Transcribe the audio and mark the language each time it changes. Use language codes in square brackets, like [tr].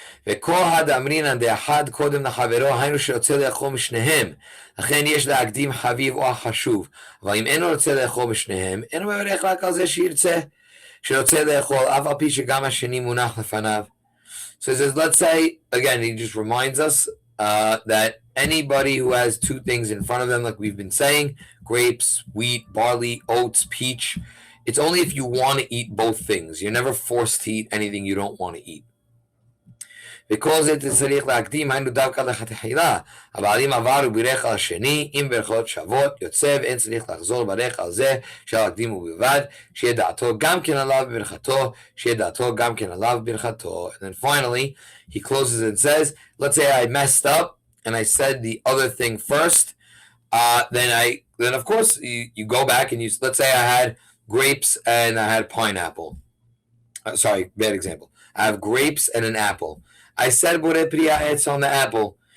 [en] Let's say again, he just reminds us that anybody who has two things in front of them, like we've been saying, grapes, wheat, barley, oats, peach, it's only if you want to eat both things. You're never forced to eat anything you don't want to eat. [he] וכל זה צריך להקדים, היינו דווקא לכתחילה. אבל אם עבר ובירך על השני, אם ברכות שוות, יוצא ואין צריך לחזור לברך על זה, אפשר להקדים ובלבד, שיהיה דעתו גם כן עליו בברכתו, שיהיה דעתו גם כן עליו בברכתו. [en] And then finally, he closes and says, let's say I messed up, and I said the other thing first, then of course, you go back and let's say I had grapes and I had pineapple. Sorry, bad example. I have grapes and an apple. I said Borei Priya Etz on the apple.